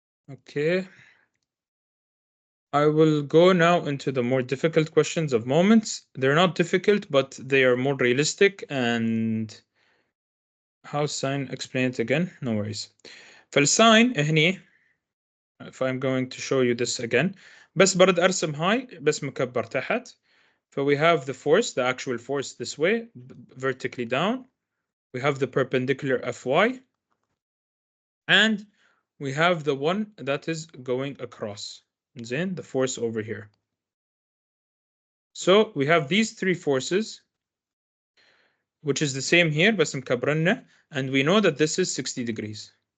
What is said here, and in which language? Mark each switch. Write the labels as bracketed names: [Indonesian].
[English] Okay. I will go now into the more difficult questions of moments. They're not difficult, but they are more realistic. And how sine, explain it again? No worries. [Arabic] فالساين هني, [English] if I'm going to show you this again, [Arabic] بس برد أرسم هاي بس مكبر تحت. [English] So we have the force, the actual force this way, vertically down. We have the perpendicular Fy. And we have the one that is going across. Then the force over here. So we have these three forces, which is the same here, [Arabic] بس مكبرنا, [English] and we know that this is 60 degrees.